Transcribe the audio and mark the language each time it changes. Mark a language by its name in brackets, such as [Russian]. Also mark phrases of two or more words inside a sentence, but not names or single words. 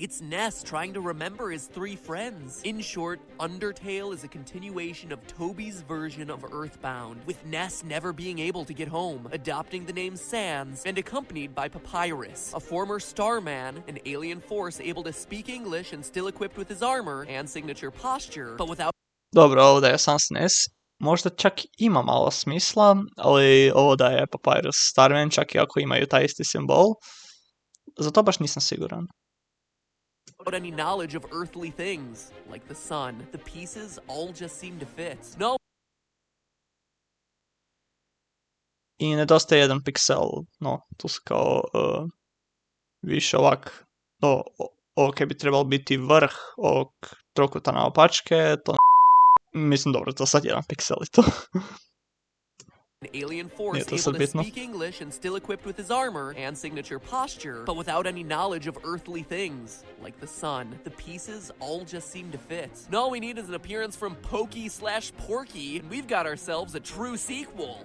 [English] It's NESS trying to remember his 3 friends. In short, Undertale is a continuation of Toby's version of Earthbound, with NESS never being able to get home, adopting the name SANS, and accompanied by Papyrus, a former Starman, an alien force able to speak English and still equipped with his armor and signature posture, but without... [Croatian] Dobro, ovo da je SANS NESS možda čak ima malo smisla, ali ovo da je Papyrus Starman, čak i ako imaju taj isti simbol, za to baš nisam siguran. [English] Without any knowledge of earthly things, like the sun, the pieces all just seem to fit. [Croatian] No. I nedostaje jedan piksel, no, tu su kao više ovak, ovo kaj bi trebalo biti vrh ovog trokuta naopačke, to mislim dobro, to sad jedan piksel i to. [English] An alien force able to speak English and still equipped with his armor and signature posture, but without any knowledge of earthly things, like the sun. The pieces all just seem to fit. And all we need is an appearance from Pokey/Porky, and we've got ourselves a true sequel.